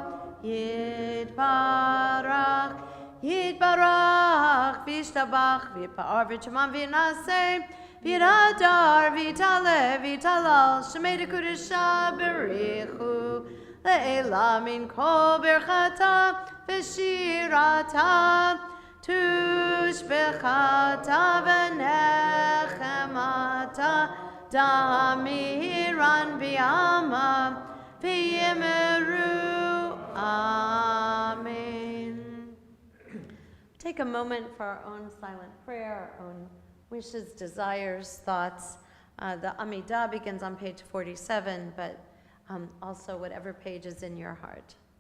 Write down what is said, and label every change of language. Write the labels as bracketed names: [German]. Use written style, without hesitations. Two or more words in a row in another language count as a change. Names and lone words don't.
[Aramaic] יתברך יתברך וישתבח ויתפאר ויתרומם ויתנשא ויתהדר ויתעלה ויתהלל שמה דקודשא בריך הוא לעילא מן כל ברכתא ושירתא תשבחתא ונחמתא דאמירן בעלמא ואמרו אמן. [English] Take a moment for our own silent prayer, our own wishes, desires, thoughts. The Amidah begins on page 47, but also whatever page is in your heart.